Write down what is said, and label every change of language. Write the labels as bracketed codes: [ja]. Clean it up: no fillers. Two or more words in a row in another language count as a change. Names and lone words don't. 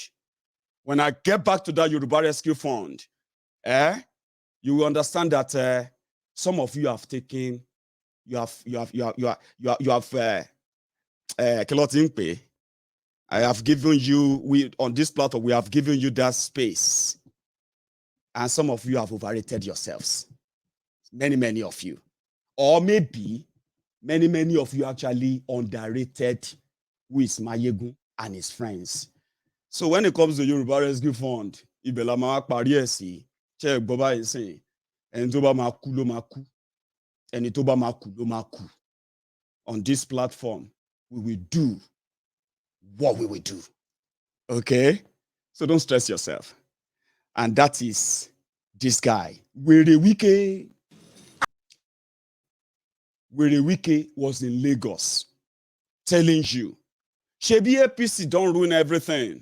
[en] When I get back to that Yoruba Rescue Fund, you will understand that some of you have taken, I have given you, on this platform, we have given you that space. And some of you have overrated yourselves. Many of you. Or maybe, many of you actually underrated who is Maiyegun and his friends. So when it comes to Yoruba Rescue Fund, [yo] Ibela ma pari esi, che gboba isin, eni tó bá máa kú ló máa kú, eni tó bá máa kú ló máa kú. [en] On this platform, we will do what we will do. Okay? So don't stress yourself. And that is this guy. Were Wike was in Lagos telling you, Shebi APC don't ruin everything.